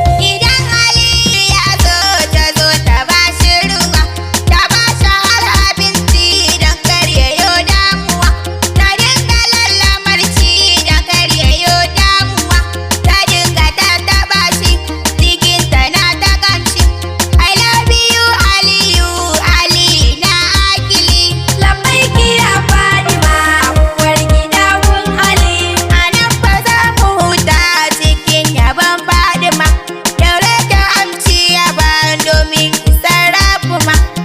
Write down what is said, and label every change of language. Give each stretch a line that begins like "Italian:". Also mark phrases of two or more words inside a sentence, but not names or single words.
Hausa: Idan hali ya zo, ta zo ta ba shi ruwa, Ta ba shi har abinci don kar ya yo damuwa. Ta dinga lallamar shi don kar ya yo damuwa. Ta dinga tattaɓa shi, jikinta na ta kamshi.
English: I love you,
Hausa: Aliyu, Ali na akili.
Arabic: لبيك يا
Hausa: Fadima, uwar gida gun Ali. A nan fa za mu huta cikin yabon Fadima. Daure ki amshi yabon domin isar Rabbuma.